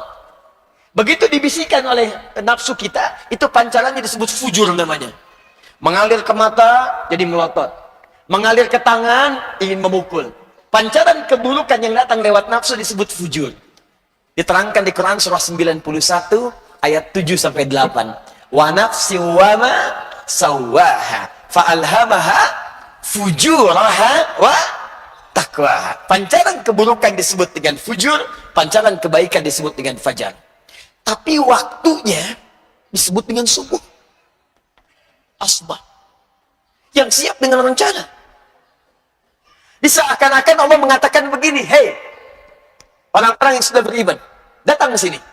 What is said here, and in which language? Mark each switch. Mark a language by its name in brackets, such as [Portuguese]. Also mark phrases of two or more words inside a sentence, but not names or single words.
[Indonesian] Begitu dibisikkan oleh nafsu kita, itu pancarannya disebut fujur namanya. Mengalir ke mata, jadi melotot. Mengalir ke tangan, ingin memukul. Pancaran keburukan yang datang lewat nafsu disebut fujur. Diterangkan di Quran surah 91, ayat 7-8. [Arabic] ونفس وما سواها فألهمها فجورها وتقواها. [Indonesian] Pancaran keburukan disebut dengan fujur, pancaran kebaikan disebut dengan fajar. Tapi waktunya disebut dengan subuh. Asbah. Yang siap dengan rencana. Seakan-akan Allah mengatakan begini, hei, orang-orang yang sudah beriman, datang ke sini.